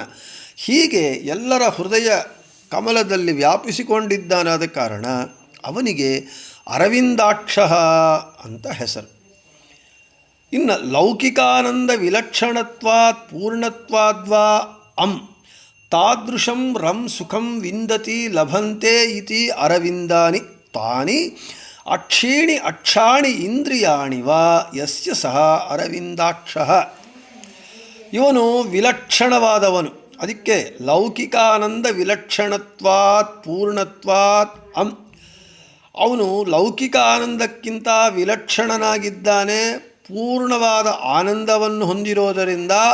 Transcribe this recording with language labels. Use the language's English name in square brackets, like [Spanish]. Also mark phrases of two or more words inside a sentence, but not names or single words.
[Kannada] ಹೀಗೆ ಎಲ್ಲರ ಹೃದಯ ಕಮಲದಲ್ಲಿ ವ್ಯಾಪಿಸಿಕೊಂಡಿದ್ದಾನಾದ ಕಾರಣ ಅವನಿಗೆ ಅರವಿಂದಾಕ್ಷ ಅಂತ ಹೆಸರು. [Sanskrit] ಇನ್ನು ಲೌಕಿಕಾನಂದ ವಿಲಕ್ಷಣತ್ವಾತ್ ಪೂರ್ಣತ್ವಾದ್ವಾ ತಾದೃಶಂ ರಂ ಸುಖಂ ವಿಂದತಿ ಲಭಂತೆ ಇತಿ ಅರವಿಂದಾನಿ ತಾನಿ ಅಕ್ಷೀಣಿ ಅಕ್ಷಾಣಿ ಇಂದ್ರಿಯಾಣಿ ವಾ ಯಸ್ಯ ಸಹ ಅರವಿಂದಾಕ್ಷ. [Kannada] ಇವನು ವಿಲಕ್ಷಣವಾದವನು. ಅದಕ್ಕೆ [Sanskrit] ಲೌಕಿಕಾನಂದ ವಿಲಕ್ಷಣತ್ವಾತ್ ಪೂರ್ಣತ್ವಾತ್ [Kannada] ಅವನು ಲೌಕಿಕ ಆನಂದಕ್ಕಿಂತ ವಿಲಕ್ಷಣನಾಗಿದ್ದಾನೆ, ಪೂರ್ಣವಾದ ಆನಂದವನ್ನು ಹೊಂದಿರೋದರಿಂದ